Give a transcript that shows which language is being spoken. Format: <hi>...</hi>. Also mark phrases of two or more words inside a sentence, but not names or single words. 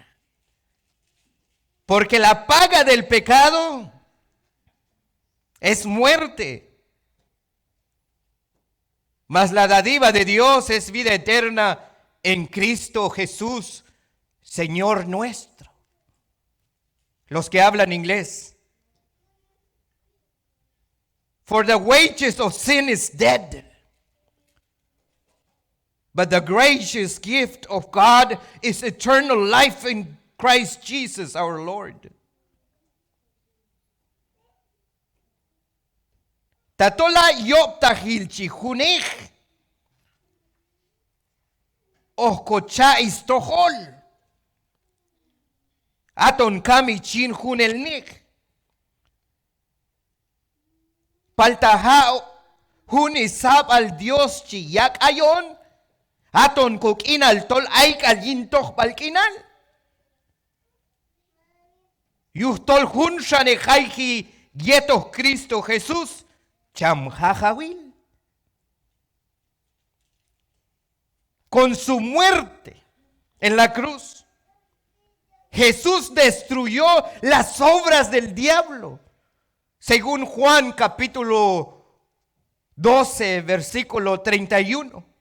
<es>Porque la paga del pecado es muerte, mas la dádiva de Dios es vida eterna en Cristo Jesús, Señor nuestro. Los que hablan inglés.</es> <en>For the wages of sin is death, but the gracious gift of God is eternal life in Christ Jesus our Lord.</en> <kjb>Tatola yoptahilchi hunech. oscocha istohol. Aton kami chin hun el nik. Paltaha hun isab al Dios chiyak ayon. Aton kukinal tol aik al yintoh palkinal. Yuhtol hun shanejaihi yetos Cristo Jesús cham jajawil.</kjb> <es>Con su muerte en la cruz, Jesús destruyó las obras del diablo. Según Juan capítulo 12, versículo 31.</es>